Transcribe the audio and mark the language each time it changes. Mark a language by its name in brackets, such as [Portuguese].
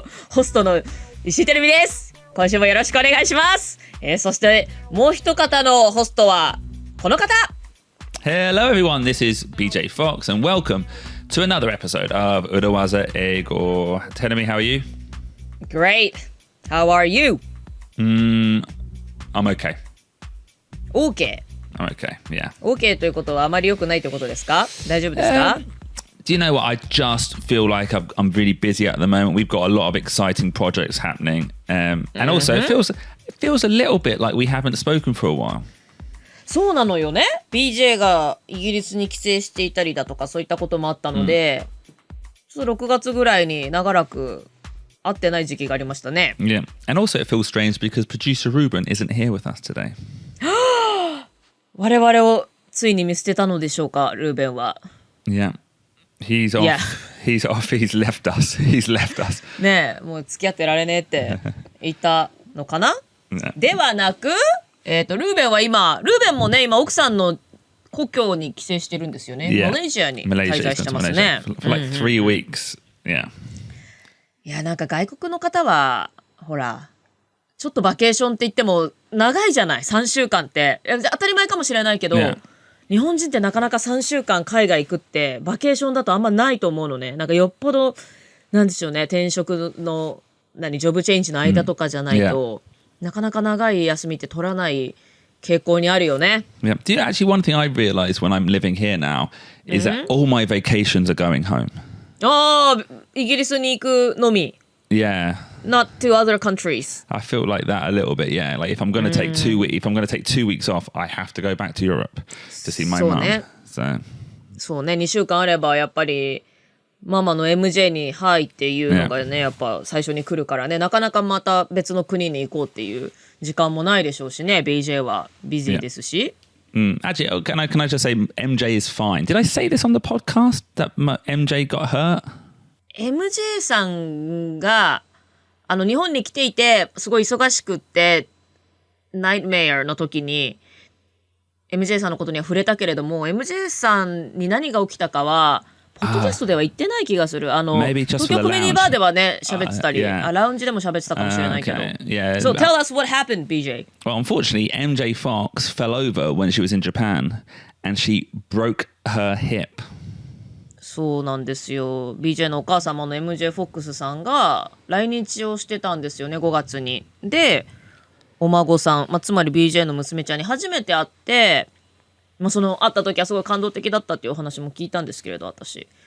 [Japanese] ホストの石井てるみです。今週もよろしくお願いします。そしてもう一方のホストはこの方。 [English] Hello everyone, this is BJ Fox and welcome to another episode of 裏技英語. Tell me, how are you? Great. How are you? I'm okay. OK. I'm okay, yeah. [Japanese] OK ということはあまり良くないということですか？大丈夫ですか [English] ？Do you know what? I just feel like I'm really busy at the moment. We've got a lot of exciting projects happening. And also it feels a little bit like we haven't spoken for a while. [Japanese] そうなのよね。 BJ がイギリスに帰省していたりだとかそういったこともあったので、ちょっと6月ぐらいに長らく会ってない時期がありましたね。 [English] Yeah. And also it feels strange because producer Ruben isn't here with us today. [Japanese] 我々をついに見捨てたのでしょうか、ルーベンは。 [English] Yeah. He's off. Yeah. He's off. He's left us. He's left us. [Japanese] ねえ、もう付き合ってられねえって言ったのかなではなく、ルーベンは今、ルーベンもね、今奥さんの故郷に帰省してるんですよね。 [English] Yeah. [Japanese] マレーシアに滞在してますね。 [English] For like 3 weeks. Yeah. [Japanese] いや、なんか外国の方は、ほら、ちょっとバケーションって言っても長いじゃない、3週間って。当たり前かもしれないけど、 [English] Yeah. [Japanese] 日本人ってなかなか3週間海外行くってバケーションだとあんまないと思うのね。なんかよっぽど、なんでしょうね、転職の、ジョブチェンジの間とかじゃないと、なかなか長い休みって取らない傾向にあるよね。 [English] Yeah. Do you know, actually, one thing I realised when I'm living here now is that all my vacations are going home. [Japanese] ああ、イギリスに行くのみ。 [English] Yeah. Not to other countries. I feel like that a little bit. Yeah. Like if I'm going to take 2 weeks off, I have to go back to Europe to see my [Japanese] そう [English] mum. [Japanese] ね。 [English] So. [Japanese] そうね、2週間あればやっぱりママの MJ にはいっていうのがね、やっぱ最初に来るからね、なかなかまた別の国に行こうっていう時間もないでしょうしね。 BJ はビジーですし。 [English] Actually, can I just say MJ is fine? Did I say this on the podcast that MJ got hurt? [Japanese] MJ さんが日本に来ていてすごい忙しくってナイトメアの時に MJ さんのことには触れたけれども、 MJ さんに何が起きたかはポッドキャストでは言ってない気がする。東京コメディバーではね喋ってたり、ラウンジでも喋ってたかもしれないけど。 [English] Yeah. So tell us what happened, BJ. Well, unfortunately, MJ Fox fell over when she was in Japan and she broke her hip. [Japanese] そうなんですよ。 BJ のお母様の MJ フォックスさんが来日をしてたんですよね、5月に。で、お孫さん、つまり BJ の娘ちゃんに初めて会って、その会った時はすごい感動的だったっていうお話も聞いたんですけれど、私。